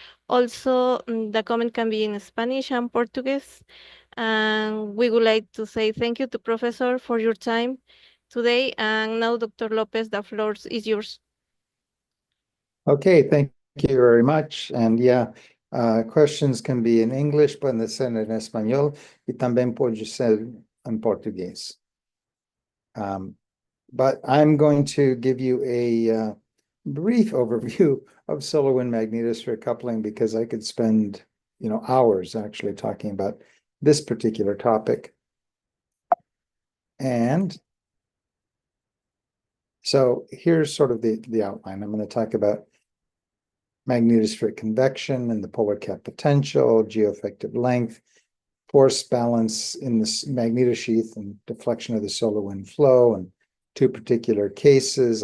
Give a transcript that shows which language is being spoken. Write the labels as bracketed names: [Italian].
[English] Also, the comment can be in Spanish and Portuguese. And we would like to say thank you to Professor for your time today. And now, Dr. Lopez, the floor is yours. Okay, thank you very much. And yeah, questions can be in English, [Spanish] pueden ser en español y también puede ser en portugués. [English] But I'm going to give you a brief overview of solar wind magnetosphere coupling because I could spend, hours actually talking about this particular topic. And so here's sort of the outline. I'm going to talk about magnetospheric convection and the polar cap potential, geoeffective length, force balance in the magnetosheath and deflection of the solar wind flow, and two particular cases.